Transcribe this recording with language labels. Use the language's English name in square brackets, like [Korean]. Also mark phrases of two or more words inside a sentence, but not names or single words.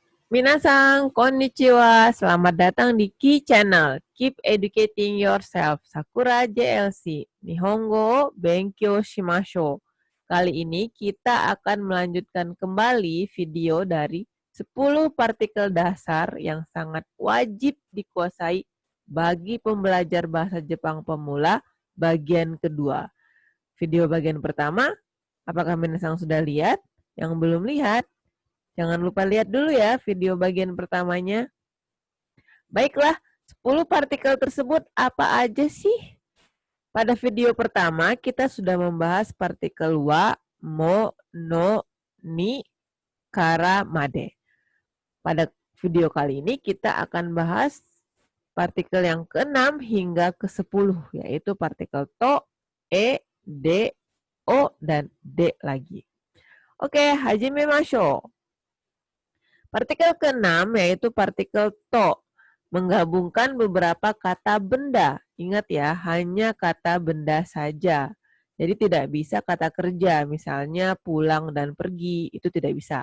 [Japanese] 皆さん、こんにちは. [Indonesian] Selamat datang di Ki Channel. [English] Keep educating yourself. Sakura JLC. [Japanese] 日本語勉強しましょう. [Indonesian] Kali ini kita akan melanjutkan kembali video dari 10 partikel dasar yang sangat wajib dikuasai bagi pembelajar bahasa Jepang pemula bagian kedua. Video bagian pertama, apakah Minasan sudah lihat? Yang belum lihat, jangan lupa lihat dulu ya video bagian pertamanya. Baiklah, 10 partikel tersebut apa aja sih? Pada video pertama, kita sudah membahas partikel wa, mo, no, ni, kara, made. Pada video kali ini, kita akan bahas partikel yang ke-6 hingga ke-10, yaitu partikel to, e, de, o, dan de lagi. Oke, hajimemashou. Partikel ke-6 yaitu partikel to, menggabungkan beberapa kata benda. Ingat ya, hanya kata benda saja. Jadi tidak bisa kata kerja, misalnya pulang dan pergi, itu tidak bisa.